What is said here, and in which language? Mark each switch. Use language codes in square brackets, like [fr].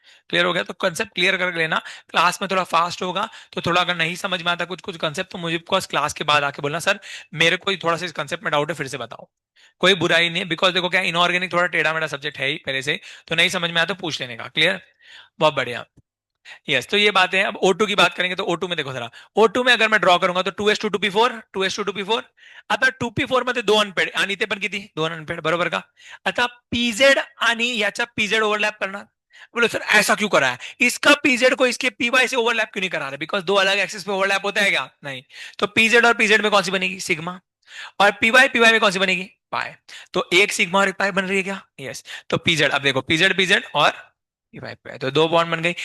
[hi] Clear हो गया। तो कंसेप्ट क्लियर कर लेना। क्लास में थोड़ा फास्ट होगा, तो थोड़ा अगर नहीं समझ में आता कुछ कुछ कंसेप्ट तो मुझे क्लास के बाद आके बोलना, सर मेरे को थोड़ा सा इस कंसेप्ट में डाउट है, फिर से बताओ। कोई बुराई नहीं है, बिकॉज देखो क्या, इनऑर्गेनिक थोड़ा टेढ़ा मेढ़ा सब्जेक्ट है ही पहले से ही, तो नहीं समझ में आया तो पूछ लेने का। क्लियर। बहुत बढ़िया। यस, तो ये बातें हैं। अब O2 की बात करेंगे तो O2 में देखो जरा, O2 में अगर मैं ड्रॉ करूंगा तो 2:2p4, 2:2p4। [mr] आता 2p4 मध्ये दोन अनपेड आणि ते पण किती, दोन अनपेड, बरोबर का? आता पीजेड आणि याचा पीजेड ओव्हरलॅप करणार। [hi] बोलो सर ऐसा क्यों करा है, इसका पीजेड को इसके पीवाई से ओवरलैप क्यों नहीं करा रहे, बिकॉज दो अलग एक्सिस पे ओवरलैप होता है क्या, नहीं। तो पीजेड और पीजेड में कौन सी बनेगी, सिग्मा। और पीवाई पीवाई में कौन सी बनेगी, पाए। तो एक सिग्मा और एक पाई बन रही है क्या, यस। तो पीजेड, अब देखो पीजेड पीजेड और पीवाई पाई, तो दो बॉन्ड बन गई।